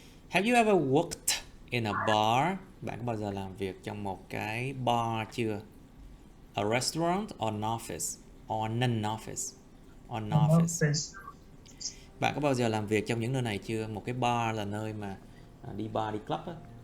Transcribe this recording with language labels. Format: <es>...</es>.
<en>Have you ever worked in a bar?</en> <vi>Bạn có bao giờ làm việc trong một cái bar chưa?</vi> <en>A restaurant or an office? Or non-office? Or office?</en> <vi>Bạn có bao giờ làm việc trong những nơi này chưa? Một cái bar là nơi mà đi bar, đi club á.</vi>